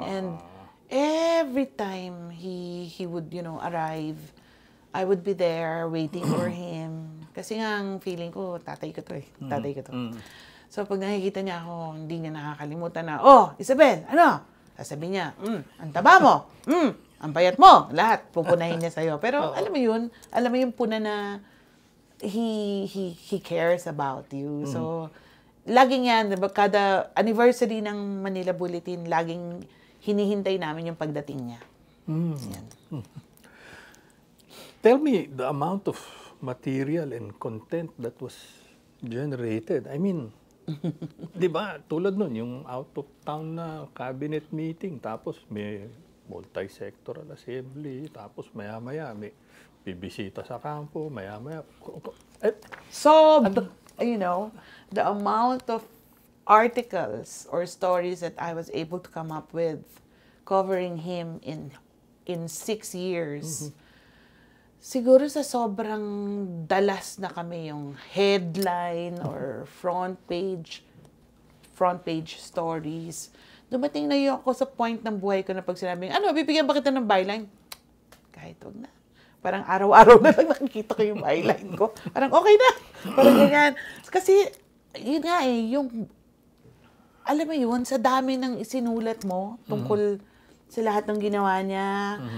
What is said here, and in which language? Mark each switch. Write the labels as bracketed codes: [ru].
[en] And every time he would, arrive, I would be there waiting for him. [tl] Kasi nga ang feeling ko, tatay ko to. So pag nakikita niya ako, hindi niya nakakalimutan na, Isabel, ano? Sasabihin niya, ang taba mo. Ang bayat mo, lahat, pupunahin niya sa'yo. Pero alam mo yung puna na he cares about you. So, laging yan, diba, kada anniversary ng Manila Bulletin, laging hinihintay namin yung pagdating niya. Yan. [en] Tell me the amount of material and content that was generated. [tl] I mean, di ba, tulad nun, yung out-of-town na cabinet meeting, tapos may multi-sectoral assembly, tapos maya-maya may bibisita sa kampo, maya-maya. [en] So, you know, the amount of articles or stories that I was able to come up with covering him in 6 years, siguro sa sobrang dalas na kami yung headline or front page stories. [tl] Dumating na yun ako sa point ng buhay ko na pag sinabing, ano, bibigyan ba kita ng byline? Kahit wag na. Parang araw-araw na lang nakikita ko yung byline ko. Parang okay na. Parang ganyan. Kasi, yun nga yung, alam mo yun, sa dami ng isinulat mo tungkol sa lahat ng ginawa niya.